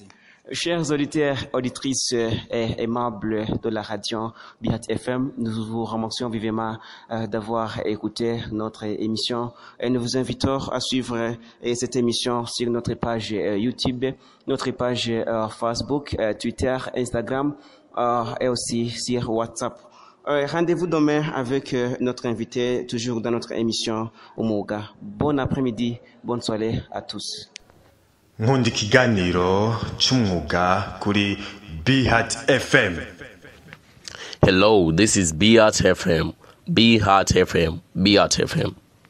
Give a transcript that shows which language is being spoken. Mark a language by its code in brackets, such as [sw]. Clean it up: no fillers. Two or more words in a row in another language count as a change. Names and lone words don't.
[fr] Chers auditeurs, auditrices et aimables de la radio Bihat FM, nous vous remercions vivement d'avoir écouté notre émission et nous vous invitons à suivre cette émission sur notre page YouTube, notre page Facebook, Twitter, Instagram et aussi sur WhatsApp. Rendez-vous demain avec notre invité, toujours dans notre émission Umuga. Bon après-midi, bonne soirée à tous. [rw] nkunda ikiganiro cy'umwuga kuri Bihat FM. [en] Hello, this is Bihat FM. Bihat FM. Bihat FM.